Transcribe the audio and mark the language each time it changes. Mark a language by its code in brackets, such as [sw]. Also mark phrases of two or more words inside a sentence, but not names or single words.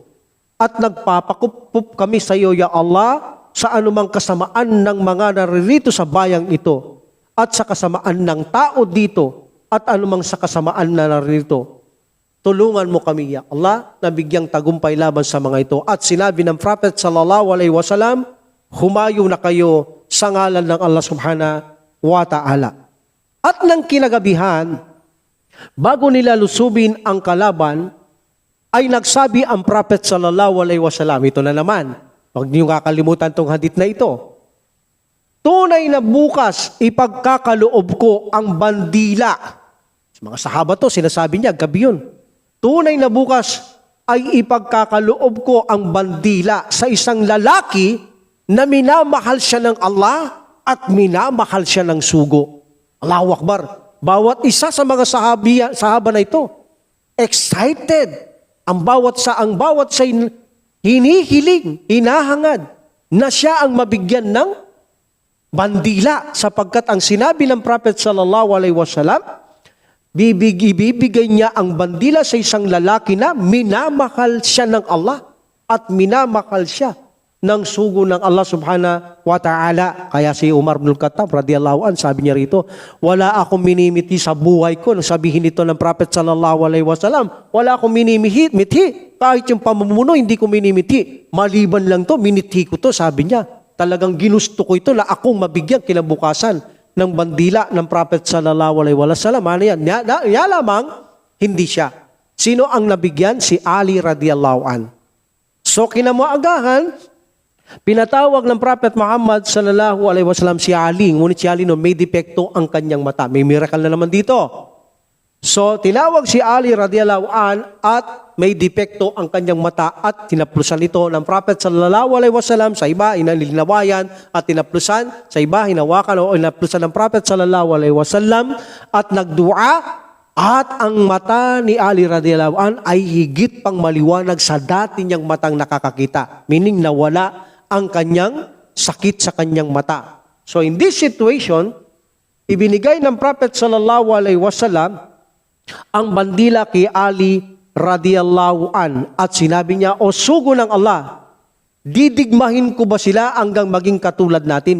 [tl] At nagpapakupup kami sa iyo, [ar] Ya Allah, [tl] sa anumang kasamaan ng mga naririto sa bayang ito. At sa kasamaan ng tao dito. At anumang sa kasamaan na naririto. Tulungan mo kami, [ar] Ya Allah, [tl] na bigyang tagumpay laban sa mga ito. At sinabi ng Prophet [ar] sallallahu alaihi wasallam, [tl] humayo na kayo sa ngalan ng [ar] Allah subhanahu wa ta'ala. [tl] At nang kinagabihan, bago nila lusubin ang kalaban, ay nagsabi ang Prophet [ar] sallallahu alaihi wasallam, [tl] ito na naman, huwag niyong kakalimutan itong hadith na ito. Tunay na bukas ipagkakaloob ko ang bandila. Sa mga sahaba to, sinasabi niya, gabi yun. Tunay na bukas ay ipagkakaloob ko ang bandila sa isang lalaki na minamahal siya ng Allah at minamahal siya ng sugo. [ar] Allahu Akbar. [tl] Bawat isa sa mga sahaba na ito, excited. Ang bawat sa hinihiling, hinahangad na siya ang mabigyan ng bandila sapagkat ang sinabi ng Prophet [ar] sallallahu alaihi wasallam, [tl] ibibigay niya ang bandila sa isang lalaki na minamahal siya ng Allah at minamahal siya ng sugo ng [ar] Allah subhanahu wa ta'ala. [tl] Kaya si Umar ibn al-Khattab [ar] radiyallahu an, [tl] sabi niya rito, wala akong minimiti sa buhay ko. Nung sabihin ito ng Prophet [ar] sallallahu alaihi wasallam, [tl] wala akong minimiti. Kahit yung pamumuno, hindi ko minimiti. Maliban lang to, miniti ko to, sabi niya. Talagang ginusto ko ito na akong mabigyan kinabukasan ng bandila ng Prophet [ar] sallallahu alaihi wasallam. [tl] Ano yan? Lamang, hindi siya. Sino ang nabigyan? Si Ali [ar] radiyallahu an. [tl] So kinamuagahan, pinatawag ng Prophet Muhammad [ar] sallallahu alaihi wasallam [tl] si Ali. Ngunit si Ali may depekto ang kanyang mata. May miracle na naman dito. So tinawag si Ali [ar] radiyallahu an [tl] at may depekto ang kanyang mata at tinaplusan ito ng Prophet [ar] sallallahu alaihi wasallam. [tl] Sa iba, inalilinawayan at tinaplusan. Sa iba, hinawakan o inaplusan ng Prophet [ar] sallallahu alaihi wasallam [tl] at nagdua. At ang mata ni Ali [ar] radiyallahu an [tl] ay higit pang maliwanag sa dati niyang matang nakakakita. Meaning nawala ang kanyang sakit sa kanyang mata. [en] So in this situation, [tl] ibinigay ng Prophet [ar] sallallahu alaihi wasallam [tl] ang bandila kay Ali [ar] radiyallahu an [tl] at sinabi niya, o sugo ng Allah, didigmahin ko ba sila hanggang maging katulad natin?